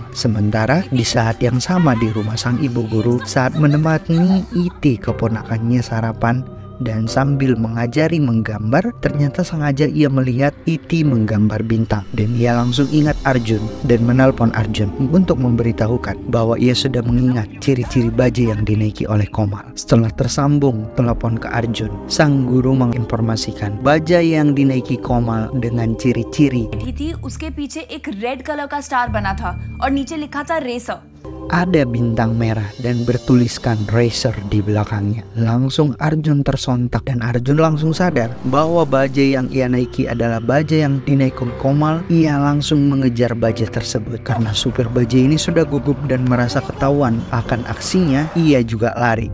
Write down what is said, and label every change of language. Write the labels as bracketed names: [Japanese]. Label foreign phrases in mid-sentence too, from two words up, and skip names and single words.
[Indonesian] Sementara di saat yang sama di rumah sang ibu guru, saat menemani Iti keponakannya sarapan, dan sambil mengajari menggambar, ternyata sengaja ia melihat Iti menggambar bintang dan ia langsung ingat Arjun dan menelpon Arjun untuk memberitahukan bahwa ia sudah mengingat ciri-ciri bajai yang dinaiki oleh Komal. Setelah tersambung telepon ke Arjun, sang guru menginformasikan bajai yang dinaiki Komal dengan ciri-ciri [Hindi] उसके पीछे एक [English] red color [Hindi] का स्टार बना था और नीचे लिखा था रेसर. [Indonesian] ada bintang merah dan bertuliskan Racer di belakangnya. Langsung Arjun tersontak dan Arjun langsung sadar bahwa bajai yang ia naiki adalah bajai yang dinaiki Komal. Ia langsung mengejar bajai tersebut. Karena supir bajai ini sudah gugup dan merasa ketahuan akan aksinya, ia juga lari.